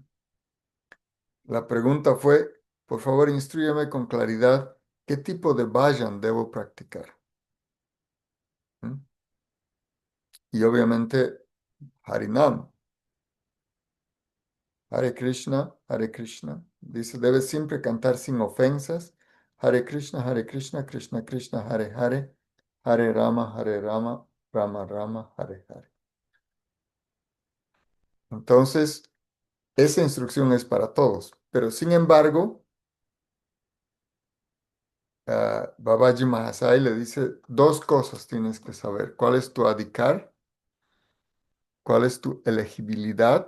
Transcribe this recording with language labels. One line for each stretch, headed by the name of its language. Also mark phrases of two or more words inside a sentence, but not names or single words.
Spanish: La pregunta fue, por favor, instrúyeme con claridad qué tipo de bhajan debo practicar. ¿Mm? Y obviamente Harinam.
Sanskrit: Hare Krishna, Hare Krishna.
Spanish: Dice, debes siempre cantar sin ofensas.
Sanskrit: Hare Krishna, Krishna Krishna, Hare Hare, Hare Rama, Rama Rama, Hare Hare.
Spanish: Entonces, esa instrucción es para todos. Pero sin embargo, Babaji Mahasai le dice, dos cosas tienes que saber. ¿Cuál es tu adhikar? ¿Cuál es tu elegibilidad?